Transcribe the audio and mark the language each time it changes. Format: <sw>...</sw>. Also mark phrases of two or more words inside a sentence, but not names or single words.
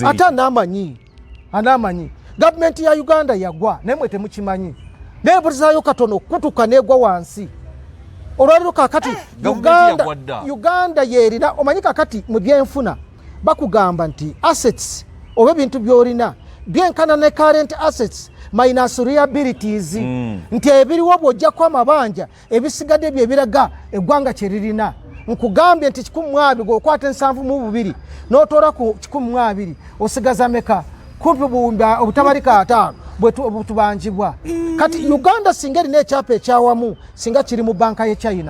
<lg>ate anamanyi gavumenti ya Uganda yagwa naye mwe temukimanyi nebulizaayo katono kutuka negwa wansi olwaliro kakati Uganda yerina omanyi kakati mu byenfuna bakugamba nti assets oba ebintu byolina byenkana ne</lg> <en>current assets minus liabilities</en> <lg>nti ebiriwo bw'ojjako amabanja ebisigadde byebiraga eggwanga kyeririna nkugambye nti 12 gwokwata 72 n'otoola ku 12 osigaza meka kumpi obutabarika 5 bwetubanjibwa kati Uganda singa erina ekyapa ekyawamu singa kiri mu banka ye China</lg>